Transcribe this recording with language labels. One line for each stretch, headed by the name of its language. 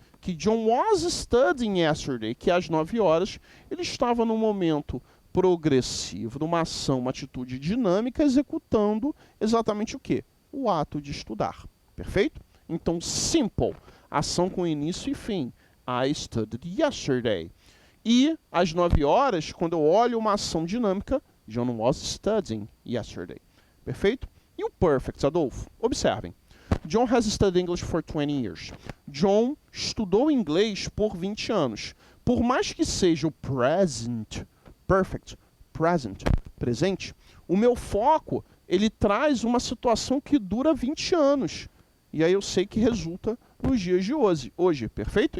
Portuguese: Que
English: John was studying yesterday,
Portuguese: que às 9 horas ele estava num momento progressivo, numa ação, uma atitude dinâmica, executando exatamente o quê? O ato de estudar. Perfeito? Então, simple, ação com início e fim.
English: I studied yesterday.
Portuguese: E às 9 horas, quando eu olho uma ação dinâmica,
English: John was studying yesterday.
Portuguese: Perfeito? E o perfect, Adolfo? Observem.
English: John has studied English for 20 years.
Portuguese: John estudou inglês por 20 anos. Por mais que seja o present perfect, present, presente, o meu foco, ele traz uma situação que dura 20 anos. E aí eu sei que resulta nos dias de hoje, perfeito?